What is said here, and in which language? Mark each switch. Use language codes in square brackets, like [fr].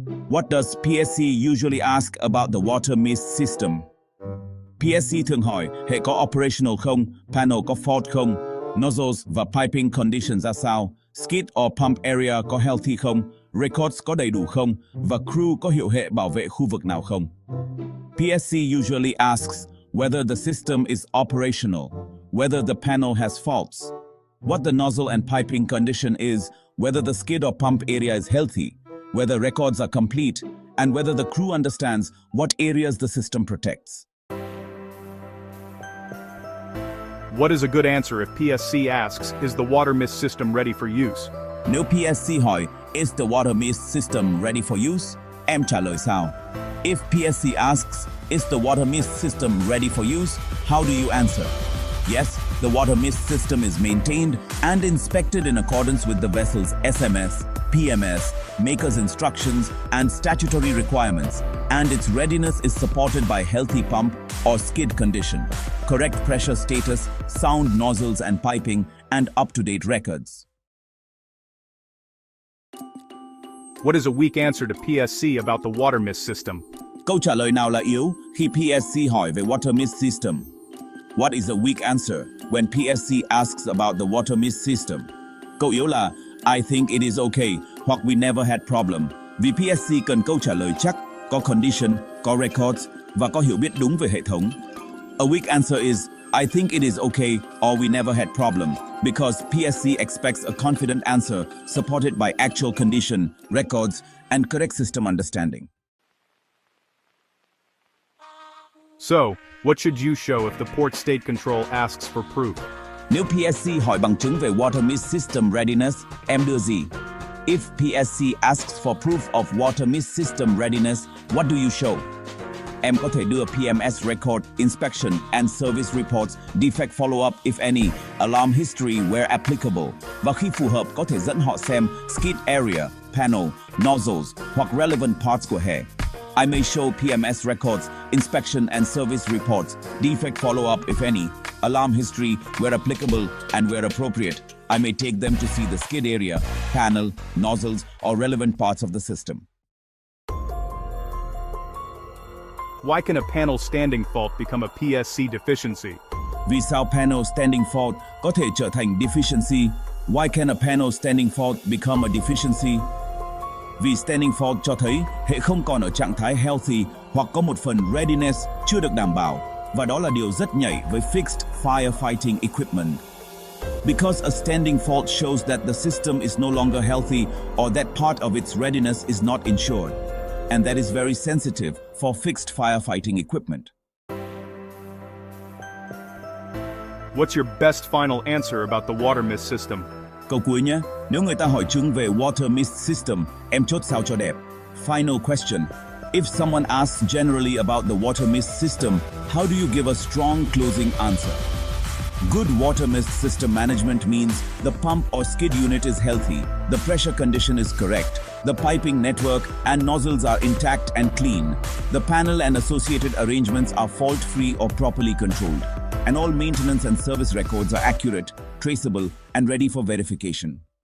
[en] What does PSC usually ask about the water mist system? [vi] PSC thường hỏi hệ có operational không, panel có fault không, nozzles và piping condition ra sao, [en] skid or pump area [vi] có healthy không, records có đầy đủ không, và crew có hiệu hệ bảo vệ khu vực nào không. [en] PSC usually asks whether the system is operational, whether the panel has faults, what the nozzle and piping condition is, whether the skid or pump area is healthy, whether records are complete, and whether the crew understands what areas the system protects. What is a good answer if PSC asks, is the water mist system ready for use? [vi] Nếu PSC hỏi, [en] is the water mist system ready for use? [vi] Em trả lời sao? [en] If PSC asks, is the water mist system ready for use? How do you answer? Yes, the water mist system is maintained and inspected in accordance with the vessel's SMS, PMS, maker's instructions, and statutory requirements, and its readiness is supported by healthy pump or skid condition, correct pressure status, sound nozzles and piping, and up-to-date records. What is a weak answer to PSC about the water mist system? [vi] Câu trả lời nào là yếu khi PSC hỏi về water mist system? [en] What is a weak answer when PSC asks about the water mist system? [vi] Câu yếu là [en] I think it is okay [vi] hoặc [en] we never had problem, [vi] vì PSC cần câu trả lời chắc, có condition, có records và có hiểu biết đúng về hệ thống. [en] A weak answer is I think it is okay or we never had problem, because PSC expects a confident answer supported by actual condition, records, and correct system understanding. So, what should you show if the port state control asks for proof? [vi] Nếu PSC hỏi bằng chứng về water mist system readiness, em đưa gì? [en] If PSC asks for proof of water mist system readiness, what do you show? [vi] Em có thể đưa [en] PMS record, inspection and service reports, defect follow-up if any, alarm history where applicable, [vi] và khi phù hợp có thể dẫn họ xem [en] skid area, panel, nozzles hoặc relevant parts [vi] của hệ. [en] I may show PMS records, inspection and service reports, defect follow-up if any, alarm history where applicable and where appropriate. I may take them to see the skid area, panel, nozzles or relevant parts of the system. Why can a panel standing fault become a PSC deficiency? [vi] Vì sao panel standing fault có thể trở thành deficiency? [en] Why can a panel standing fault become a deficiency? [vi] Vì standing fault cho thấy hệ không còn ở trạng thái healthy hoặc có một phần readiness chưa được đảm bảo, và đó là điều rất nhạy với [en] fixed firefighting equipment. Because a standing fault shows that the system is no longer healthy or that part of its readiness is not ensured, and that is very sensitive for fixed firefighting equipment. What's your best final answer about the water mist system? [vi] Câu cuối nhé, nếu người ta hỏi chứng về water mist system, em chốt sao cho đẹp. [en] Final question. If someone asks generally about the water mist system, how do you give a strong closing answer? Good water mist system management means the pump or skid unit is healthy, the pressure condition is correct, the piping network and nozzles are intact and clean, the panel and associated arrangements are fault-free or properly controlled, and all maintenance and service records are accurate, traceable, and ready for verification.